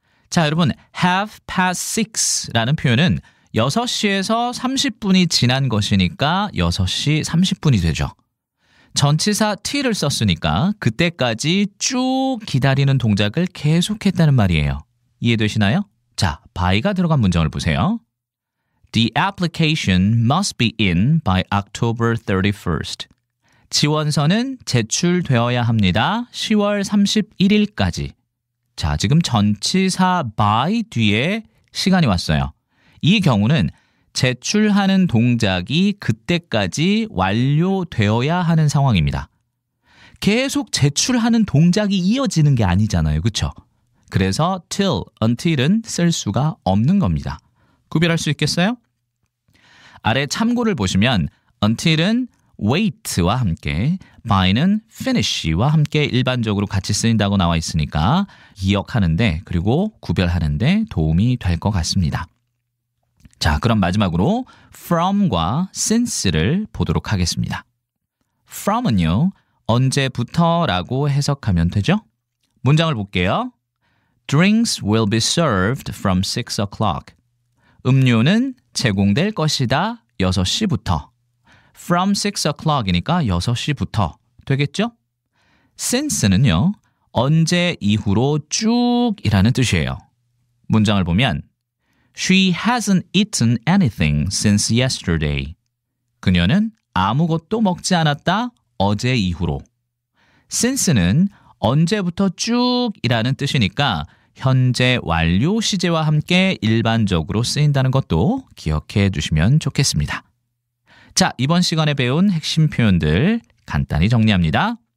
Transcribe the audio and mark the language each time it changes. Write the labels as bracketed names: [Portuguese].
[Korean] 자, 여러분 6:30라는 표현은 6시에서 30분이 지난 것이니까 6시 30분이 되죠. 전치사 t를 썼으니까 그때까지 쭉 기다리는 동작을 계속했다는 말이에요. 이해되시나요? 자, by가 들어간 문장을 보세요. [English] The application must be in by October 31st. [Korean] 지원서는 제출되어야 합니다. 10월 31일까지. 자, 지금 전치사 by 뒤에 시간이 왔어요. 이 경우는 제출하는 동작이 그때까지 완료되어야 하는 상황입니다. 계속 제출하는 동작이 이어지는 게 아니잖아요. 그렇죠? 그래서 till, until은 쓸 수가 없는 겁니다. 구별할 수 있겠어요? 아래 참고를 보시면 until은 wait와 함께 by는 finish와 함께 일반적으로 같이 쓰인다고 나와 있으니까 기억하는데 그리고 구별하는데 도움이 될 것 같습니다. 자, 그럼 마지막으로 from과 since를 보도록 하겠습니다. from은요, 언제부터라고 해석하면 되죠? 문장을 볼게요. [English] Drinks will be served from 6 o'clock. [Korean] 음료는 제공될 것이다. 6시부터. [English] From 6 o'clock [Korean] 이니까 6시부터 되겠죠? since는요, 언제 이후로 쭉이라는 뜻이에요. 문장을 보면 [English] She hasn't eaten anything since yesterday. [Korean] 그녀는 아무것도 먹지 않았다. 어제 이후로. since는 언제부터 쭉이라는 뜻이니까 현재 완료 시제와 함께 일반적으로 쓰인다는 것도 기억해 두시면 좋겠습니다. 자, 이번 시간에 배운 핵심 표현들 간단히 정리합니다.